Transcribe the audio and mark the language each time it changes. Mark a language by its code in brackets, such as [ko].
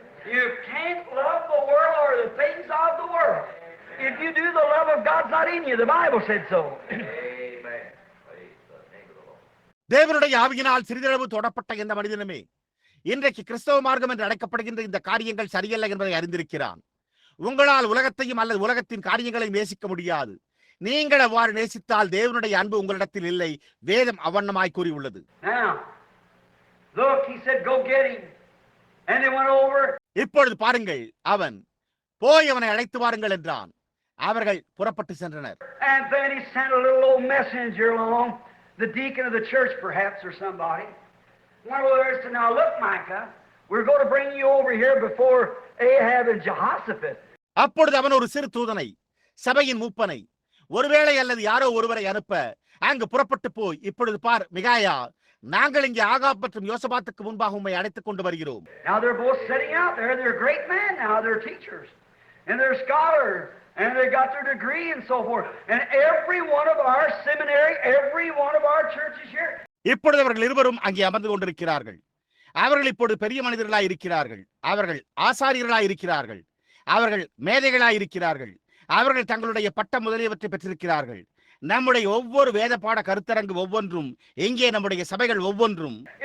[en] You can't love the world or the things of the world. If you do, the love of God's not in you. The Bible said so. Amen. [ta] தேவனுடைய ஆவியினால் சிறிதளவு தொடப்பட்ட இந்த மனிதனுமே இன்றைக்கு கிறிஸ்தவ மார்க்கம் என்று அழைக்கப்படுகின்ற இந்த காரியங்கள் சரியல்ல என்பதை அறிந்திருக்கிறான். உங்களால் உலகத்தையும் அல்லது உலகத்தின் காரியங்களை நேசிக்க முடியாது. நீங்கள் அவ்வாறு நேசித்தால் தேவனுடைய அன்பு உங்களிடத்தில் இல்லை. வேதம் அவண்ணமாய் கூறியுள்ளது. [en] Now, look, he said, go get him. And they went over. [ta] இப்பொழுது பாருங்கள், அவன் போய் அவனை அழைத்து வாருங்கள் என்றான். அவர்கள் புறப்பட்டு சென்றனர். [en] And then he sent a little old messenger along, the deacon of the church perhaps or somebody. One of those said, now look, Micah, we're going to bring you over here before Ahab and Jehoshaphat. [ta] அப்பொழுது அவன் ஒரு சிறு தூதனை, சபையின் மூப்பனை, ஒருவேளை அல்லது யாரோ ஒருவரை அனுப்ப அங்கு புறப்பட்டு போய், இப்பொழுது பார் மிகாயா, நாங்கள் இங்கே ஆகாப் மற்றும் யோசபாத்துக்கு முன்பாக உம்மை அழைத்துக் கொண்டு வருகிறோம். [en] Now they're both sitting out there. They're great men now. They're teachers and they're scholars and they got their degree and so forth. And every one of our seminary, every one of our churches here. [ta] இப்பொழுது அவர்கள் இருவரும் அங்கே அமர்ந்து கொண்டிருக்கிறார்கள். அவர்கள் இப்பொழுது பெரிய மனிதர்களாய் இருக்கிறார்கள். அவர்கள் ஆசாரியர்களாய் இருக்கிறார்கள். அவர்கள் மேதைகளாய் இருக்கிறார்கள். அவர்கள் தங்களுடைய பட்டம் முதலியவற்றை பெற்றிருக்கிறார்கள். நம்முடைய ஒவ்வொரு வேத பாட கருத்தரங்கு ஒவ்வொன்றும், எங்கே நம்முடைய சபைகள் ஒவ்வொன்றும்